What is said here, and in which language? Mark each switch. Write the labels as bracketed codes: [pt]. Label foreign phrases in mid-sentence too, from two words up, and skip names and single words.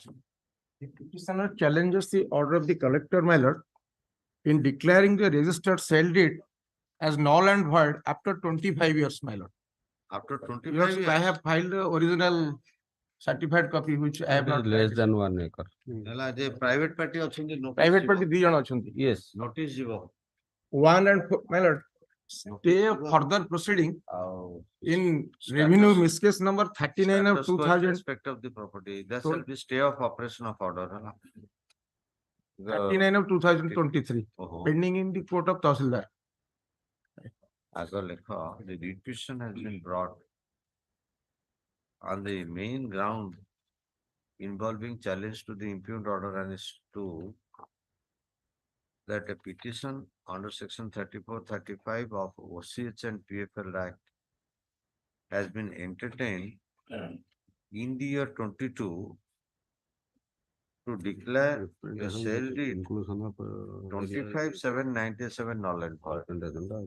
[en] The petitioner challenges the order of the collector, my lord, in declaring the registered sale deed as null and void after 25 years, my lord. After 25 Yes, years. I have filed the original certified copy which I have not. Less than 1 acre. [or] ହେଲା ଯେ [en] private party [or] ଅଛନ୍ତି notice [en] Private [or] ଯିବ. party ଦି ଜଣ ଅଛନ୍ତି. [en] Yes. [or] Notice ଯିବ. [en] 1 and 4, my lord. Stay of further proceeding [or] ଆଉ [en] in revenue miscase number 39 of status quo 2000. respect of the property. There So- shall be stay of operation of order. [or] ହେଲା. [en] 39 of 2023, ଓହୋ। pending in the court of Tahsildar. [or] ଆଗ ଲେଖ, [en] the writ petition has been brought on the main ground involving challenge to the impugned order and is to that a petition under section 34-35 of OCH and PFL Act has been entertained in the year 22 to declare a sale deed 25/7/97 null and void.